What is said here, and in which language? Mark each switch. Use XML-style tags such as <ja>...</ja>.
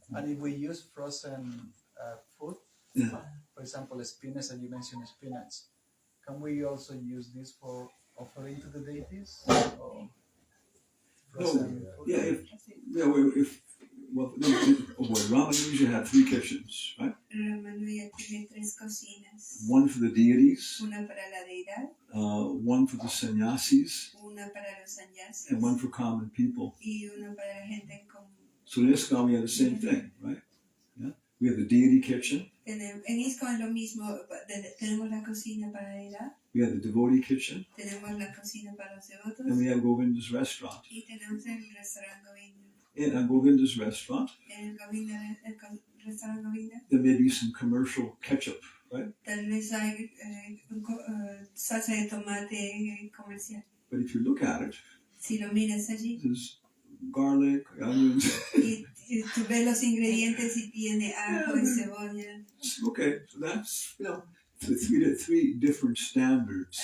<en>And if we use frozen food, Yeah. for example, spinach, and you mentioned spinach, can we also use this for offering to the deities? Or frozen food? Yeah. Ramanuja had 3 kitchens, right?</en> <es>Ramanuja tiene 3 cocinas.</es> <en>One for the deities,</en> <es>Una para la deidad,</es> <en>one for the sannyasis,</en> <es>una para los sannyasis</es> <en>and one for common people.</en> <es>y una para la gente en común.</es> <en>So in ISKCON we have the same thing, right? Yeah. We have the deity kitchen.</en> <es>En ISKCON es lo mismo, tenemos la cocina para la deidad,</es> <en>We have the devotee kitchen,</en> <es>tenemos la cocina para los devotos</es> <en>and we have Govinda's restaurant.</en> <es>y tenemos el restaurante Govinda.</es> <en>In Govinda's restaurant,</en> <es>En el restaurante Govinda</es> <en>there may be some commercial ketchup, right?</en> <es>tal vez hay salsa de tomate comercial.</es> <en>But if you look at it,</en> <es>Si lo miras allí</es> <en>there's garlic, onions.</en> <es>y tú ves los ingredientes y tiene ajo y cebolla.</es> <en>Okay, so that's, three different standards.</en>